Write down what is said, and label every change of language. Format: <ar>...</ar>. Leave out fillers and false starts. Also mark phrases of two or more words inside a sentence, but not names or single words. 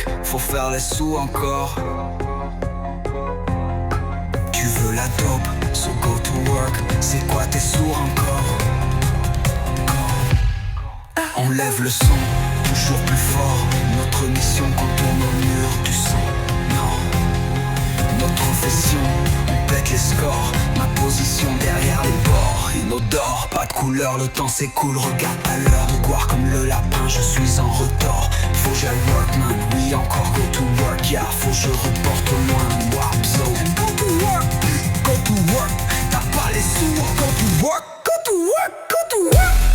<fr>Faut faire les sous encore. Tu veux la dope,</fr> <en>so go to work.</en> <fr>C'est quoi tes sourds encore? On lève le son, toujours plus fort. Notre mission contourne au mur du son. Non, notre profession, on pète les scores. Ma position derrière les bords, inodore, pas de couleur, le temps s'écoule. Regarde pas l'heure de gloire comme le lapin, je suis en retard. Faut que j'aille</fr> <en>work man, oui encore go to work, yeah.</en> <fr>Faut que je reporte au loin, WAP zone.</fr> <en>Go to work, go to work.</en> <fr>T'as pas les sous,</fr> <en>go to work, go to work, go to work.</en>